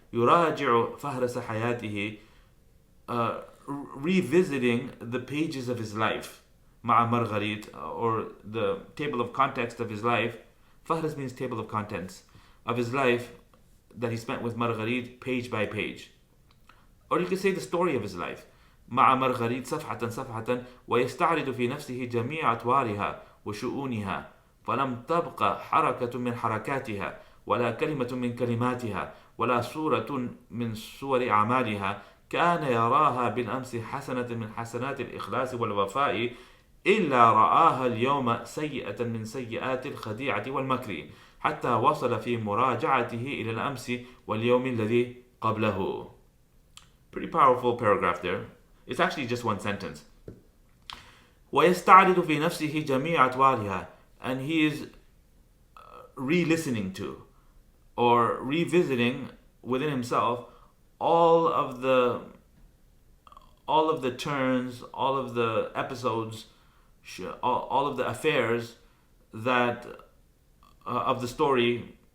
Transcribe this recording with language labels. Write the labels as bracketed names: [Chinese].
[Arabic] يراجع فهرس حياته, [English] revisiting the pages of his life. مع Marguerite, or the table of context of his life. Fahras means table of contents of his life that he spent with Marguerite, page by page. Or you could say the story of his life. [Arabic] مع Marguerite صفحة صفحة, ويستعرض في نفسه جميع أطوارها وشؤونها, فلم تبقى حركة من حركاتها, ولا كلمة من كلماتها, ولا صورة من صور أعمالها. كان يراها بالأمس حسنة من حسنات الإخلاص والوفاء, إلا رآها اليوم سيئة من سيئات الخديعة والمكر, حتى وصل في مراجعته إلى الأمس واليوم الذي قبله. [English] Pretty powerful paragraph there. It's actually just one sentence. [Arabic] ويستعرض في نفسه جميع أطوارها, [English] and he is re-listening to or revisiting within himself all of the turns, all of the episodes, all of the affairs that of the story.